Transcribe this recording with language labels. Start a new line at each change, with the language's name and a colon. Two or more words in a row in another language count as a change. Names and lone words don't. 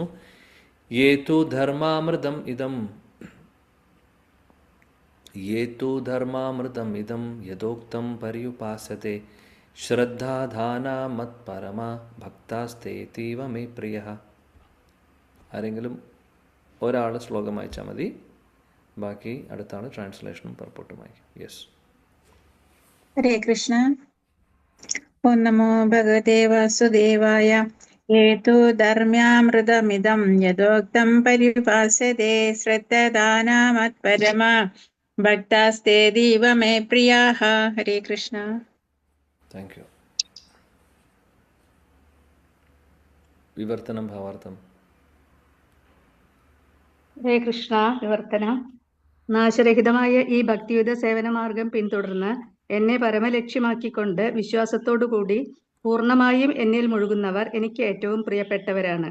Sanskrit: യേതു ധർമാമൃതം ഇതം യഥോക്തം പര്യുപാസത്തെ ശ്രദ്ധാധാനാ മത്പരമ ഭക്താസ്തേതീവ മേ പ്രിയ.
Malayalam: ആരെങ്കിലും ഒരാൾ ശ്ലോകം വായിച്ചാൽ മതി, ബാക്കി അടുത്ത ആൾ ട്രാൻസ്ലേഷനും പർപ്പോട്ടും വായിക്കും.
English: യെസ്.
Sanskrit: ഹരേ കൃഷ്ണ. ഓം നമോ ഭഗവതേ വാസുദേവായ. हेतु धर्म्यामृतमिदं यथोक्तं परिभाषते श्रद्धदानामत्परमा भक्तास्तेऽतीव मे प्रियाः. हरे कृष्ण.
English: thank you.
Malayalam: വിവർത്തനം ഭാവാർത്ഥം.
Sanskrit: ഹരേ കൃഷ്ണ. വിവർത്തനം.
Malayalam: നാശരഹിതമായ ഈ ഭക്തിയുത സേവനമാർഗം പിന്തുടർന്ന് എന്നെ പരമലക്ഷ്യമാക്കിക്കൊണ്ട് വിശ്വാസത്തോടുകൂടി പൂർണ്ണമായും എന്നിൽ മുഴുകുന്നവർ എനിക്ക് ഏറ്റവും പ്രിയപ്പെട്ടവരാണ്.